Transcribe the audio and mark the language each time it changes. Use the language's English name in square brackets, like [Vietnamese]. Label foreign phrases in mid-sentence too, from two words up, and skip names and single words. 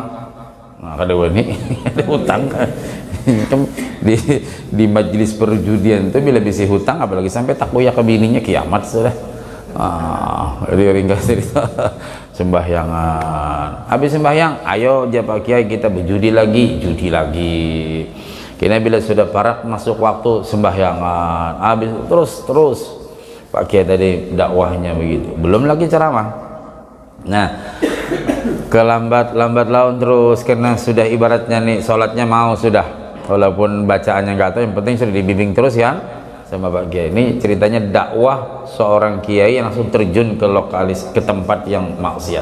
[Banjar] Nah, kada wani ada hutang. Kan di majelis perjudian itu bila bisa hutang, apalagi sampai takoya ke bininya, kiamat sudah. [Indonesian] Jadi ringkas cerita sembahyangan. Habis sembahyang, ayo Pak Kiai kita berjudi lagi, judi lagi. [Banjar] Kini bila sudah parak masuk waktu sembahyangan, habis terus Pak Kiai tadi dakwahnya begitu, belum lagi ceramah. [Indonesian] Nah, kelambat laun terus karena sudah ibaratnya nih sholatnya mau sudah, walaupun bacaannya nggak tahu, yang penting sudah dibimbing terus ya sama Pak Kiai. Ini ceritanya dakwah seorang kiai yang langsung terjun ke tempat yang maksiat.